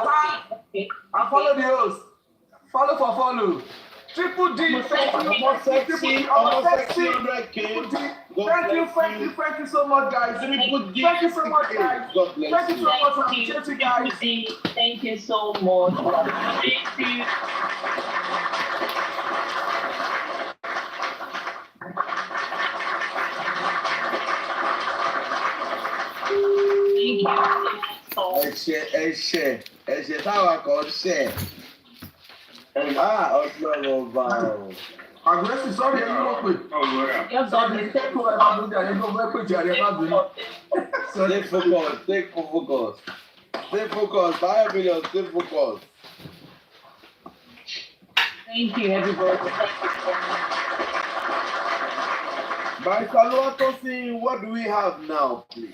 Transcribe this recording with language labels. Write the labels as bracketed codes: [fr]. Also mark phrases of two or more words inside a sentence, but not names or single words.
[en] I follow the host. Follow. Triple D, thank you so much, guys. Thank you so much, guys. Appreciate you guys. Thank you so much. Thank you. [yo] Ẹ̀ṣẹ̀ táwa kan ṣẹ̀. Ọlọ́run ọba o. [en] Aggressive, sorry, [yo] ẹni ló pè. [en] Sorry, take over Abuja, [yo] ẹni ló fẹ́ pè jàre má bínú. [en] Stay focused. Stay focused. Buy a million, stay focused. Thank you, everybody. Thank you so much. By Saluatosi, what do we have now, please?